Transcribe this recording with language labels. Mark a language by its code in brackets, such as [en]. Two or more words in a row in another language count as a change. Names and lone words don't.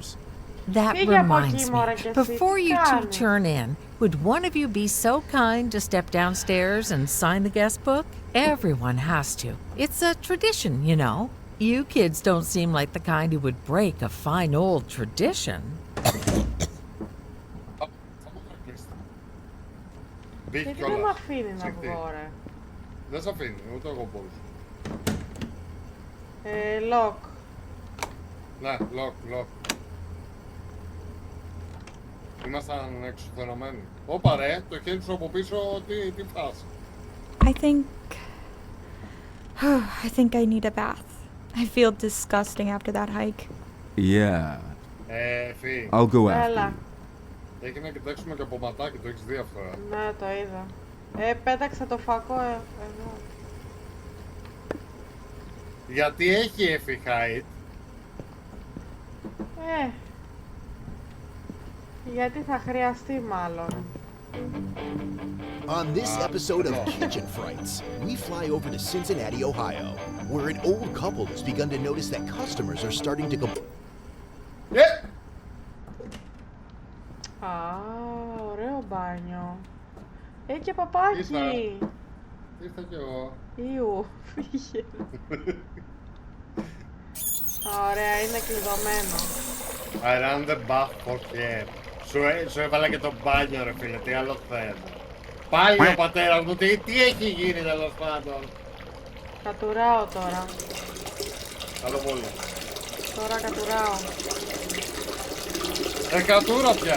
[en] That reminds me, before you two turn in, would one of you be so kind to step downstairs and sign the guest book? Everyone has to. It's a tradition, you know. You kids don't seem like the kind who would break a fine old tradition. [el] Γιατί δεν με αφήνει να βγω, ρε. Δεν σε αφήνει, ούτε εγώ μπορούσα. [en] Lock. [el] Ναι, lock. Ήμασταν εξουθενωμένοι. Όπα ρε, το χέρι σου από πίσω, τι φάση. [en] I think I need a bath. I feel disgusting after that hike. Yeah. [el] Φύ. [en] I'll go after you. [el] Έχει να κοιτάξουμε και από ματάκι, το έχεις δει αυτό. Ναι, το είδα. Πέταξα το φακό εδώ. Γιατί έχει έφη height. Γιατί θα χρειαστεί μάλλον. [en] On this episode of Kitchen Frights, we fly over to Cincinnati, Ohio, where an old couple has begun to notice that customers are starting to [el] ωραίο μπάνιο. Και παπάκι. Ήρθα κι εγώ. Ιου, φύγε. Ωραία, είναι κλειδωμένο. [en] I ran the bath for care. [el] Σου έβαλα και το μπάνιο ρε φίλε, τι άλλο θέλω. Πάλι ο πατέρας μου, τι έχει γίνει τέλος πάντων. Κατουράω τώρα. Καλό πολύ. Τώρα κατουράω. Κατούρα πια.